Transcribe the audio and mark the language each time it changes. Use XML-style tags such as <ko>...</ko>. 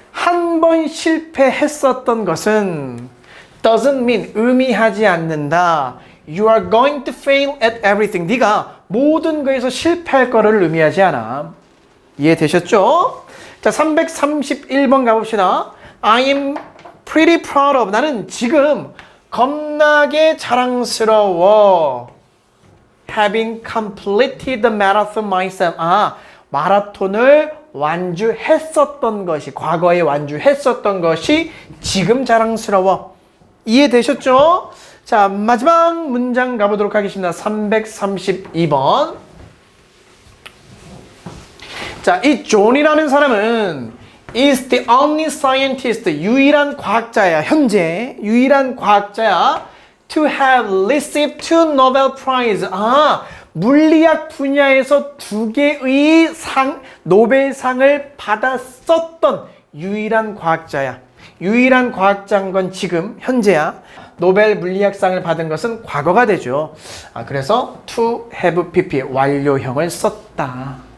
<ko>한 번 실패했었던 것은</ko> <en>doesn't mean</en> <ko>의미하지 않는다.</ko> <en>You are going to fail at everything.</en> <ko>네가 모든 거에서 실패할 거를 의미하지 않아. 이해되셨죠? 자, 331번 가봅시다.</ko> <en>I am pretty proud of.</en> <ko>나는 지금 겁나게 자랑스러워.</ko> <en>Having completed the marathon myself.</en> <ko>마라톤을 완주했었던 것이, 과거에 완주했었던 것이 지금 자랑스러워. 이해되셨죠? 자, 마지막 문장 가보도록 하겠습니다. 332번. 자, 이 존이라는 사람은</ko> <en>is the only scientist,</en> <ko>유일한 과학자야. 현재 유일한 과학자야.</ko> <en>to have received 2 Nobel Prize.</en> <ko>물리학 분야에서 2개의 노벨상을 받았었던 유일한 과학자야. 유일한 과학자인 건 지금 현재야. 노벨 물리학상을 받은 것은 과거가 되죠. 그래서 to have pp 완료형을 썼다.</ko>